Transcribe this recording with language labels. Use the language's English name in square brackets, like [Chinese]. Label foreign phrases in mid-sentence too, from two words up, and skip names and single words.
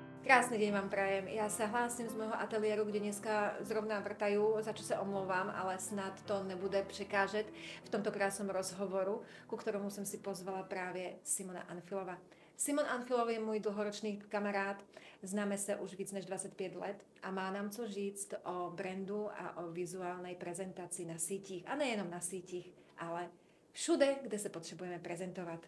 [Slovak] Krásny deň vám prajem. Ja sa hlásim z môjho ateliéru, kde dneska zrovna vrtajú, za čo sa omlouvám, [Czech] ale snad to nebude překážet [Slovak] v tomto krásnom rozhovoru, ku ktorému som si pozvala právě Simona Anfilova. [Czech] Simon Anfilov je můj dlhoročný kamarád, známe se už víc než 25 let a má nám co říct o brandu a o vizuálnej prezentaci na sítích. A nejenom na sítích, ale všude, kde se potřebujeme prezentovat.